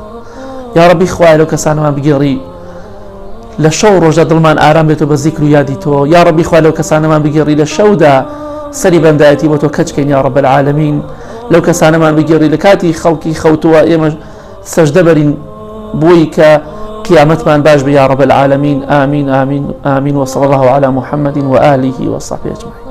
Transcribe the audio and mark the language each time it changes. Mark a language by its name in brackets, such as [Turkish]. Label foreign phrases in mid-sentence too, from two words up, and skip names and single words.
[Arabic] یا ڕەبی [Central Kurdish] خوایە لەو کەسانەمان بگێڕی لە شەو ڕۆژدا دڵمان ئارام بێتەوە بە زیکر و یادی تۆ. [Arabic] یا ڕەبی [Central Kurdish] خوایە لەو کەسانەمان بگێڕی لە شەودا سەری بەندایەتی بۆ تۆ کەچکەین [Arabic] یا ڕەب العالەمین. [Central Kurdish] لەو کەسانەمان بگێڕی لە کاتی خەڵکی خەوتووە ئێمە سەجدە بەرین بۆی کە قيامتمان باش [Arabic] يا رب العالمين. آمين آمين آمين. وصلى الله على محمد وآله وصحبه أجمعين.